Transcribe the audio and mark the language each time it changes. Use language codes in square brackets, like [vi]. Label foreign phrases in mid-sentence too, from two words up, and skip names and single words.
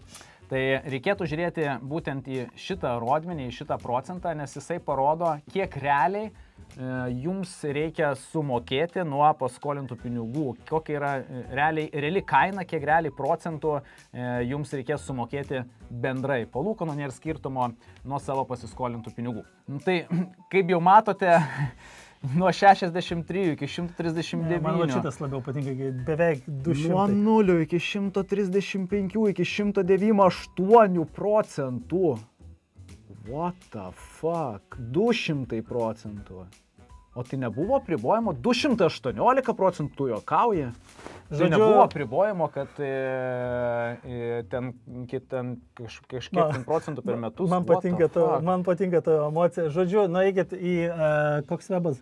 [lt] Tai reikėtų žiūrėti būtent į šitą rodmenį, į šitą procentą, nes jisai parodo, kiek realiai jums reikia sumokėti nuo paskolintų pinigų, kokia yra reali kaina, kiek realiai procentų jums reikės sumokėti bendrai palūkanų, nėra skirtumo nuo savo pasiskolintų pinigų. Tai kaip jau matote, nuo 63 iki 139. Man šitas labiau patinka, beveik 200. Nuo 0 iki 135 iki 198 procentų. [en] What the fuck? 200%. [lt] O tai nebuvo apribojimo? 218 procentų juokauja. Tai nebuvo apribojimo, kad ten kažkiek procentų per metus. Man patinka ta emocija. Žodžiu, nueikit į koks webas?